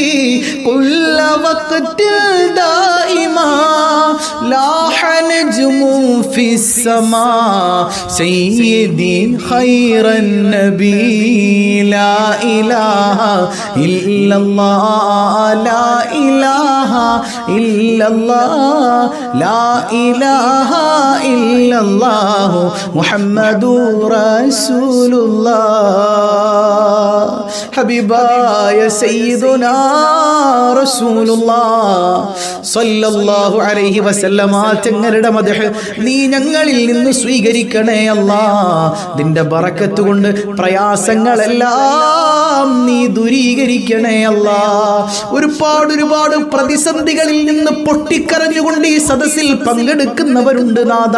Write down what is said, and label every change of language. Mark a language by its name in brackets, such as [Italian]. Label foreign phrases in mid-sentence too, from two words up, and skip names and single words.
[Arabic] كل وقت دائما لاح نجم في السماء سيدي خير النبي لا إله إلا الله لا إله إلا الله لا إله إلا الله محمد رسول الله حبيبايا سيدنا رسول الله صلى الله عليه وسلم [Malayalam] തങ്ങളുടെ മദ്ഹ് നീ ഞങ്ങളിൽ നിന്ന് സ്വീകരിക്കണേ അല്ലാഹ്. നിന്റെ ബറക്കത്ത് കൊണ്ട് പ്രയാസങ്ങളെല്ലാം നീ ദൂരീകരിക്കണേ അല്ലാഹ്. ഒരുപാട് പ്രതിസന്ധികളിൽ നിന്ന് പൊട്ടിക്കരഞ്ഞുകൊണ്ട് ഈ സദസ്സിൽ പങ്കെടുക്കുന്നവരുണ്ട് നാദാ.